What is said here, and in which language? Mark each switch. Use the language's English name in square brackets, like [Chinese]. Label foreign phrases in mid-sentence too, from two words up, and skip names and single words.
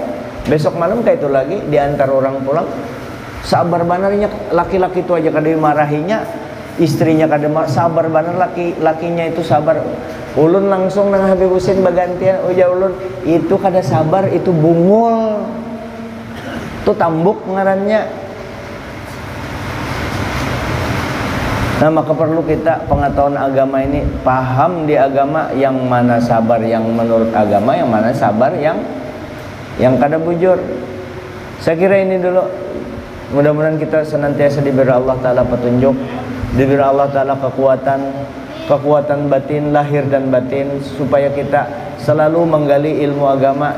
[Banjar] Besok malam kayak itu lagi diantar orang pulang. Sabar banarnya laki-laki itu aja kada dimarahinya, istrinya kada sabar banar, lakinya itu sabar. Ulun langsung nang Habib Husain bagantian, uja ulun itu kada sabar, itu bungul, itu tambuk ngarannya. Nah, [Indonesian] maka perlu kita pengetahuan agama ini, paham di agama yang mana sabar yang menurut agama, yang mana sabar yang kada bujur. Saya kira ini dulu. Mudah-mudahan kita senantiasa diberi Allah Ta'ala petunjuk, diberi Allah Ta'ala kekuatan batin, lahir dan batin, supaya kita selalu menggali ilmu agama.